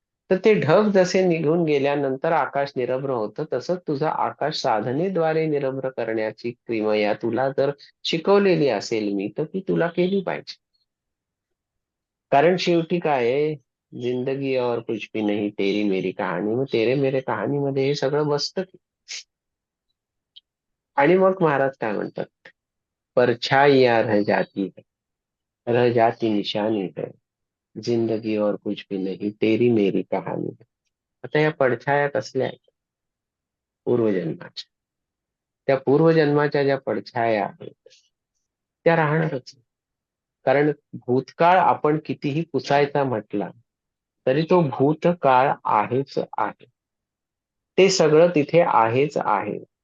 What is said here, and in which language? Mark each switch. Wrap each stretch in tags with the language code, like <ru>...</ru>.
<mr>तर ते ढग जसे निघून गेल्यानंतर आकाश निरभ्र होतं, तसंच तुझं आकाश साधनेद्वारे निरभ्र करण्याची क्रिया तुला जर शिकवलेली असेल मी, तर ती तुला केली पाहिजे. कारण शेवटी काय आहे,</mr> <hi>जिंदगी और कुछ भी नहीं तेरी मेरी कहाणी.</hi> <mr>मग तेरे मेरे कहाणीमध्ये हे सगळं बसतं की. आणि मग महाराज काय म्हणतात,</mr> <hi>परछाईयां रह जाती है, रह जाती निशानी है, जिंदगी और कुछ भी नहीं तेरी मेरी कहाणी है.</hi> <mr>आता या पडछाया कसल्या आहेत? पूर्वजन्माच्या. त्या पूर्वजन्माच्या ज्या पडछाया आहेत, त्या राहणारच. कारण भूतकाळ आपण कितीही पुसायचा म्हटला तरी तो भूतकाळ आहेच आहे. ते सगळं तिथे आहेच आहे.</mr>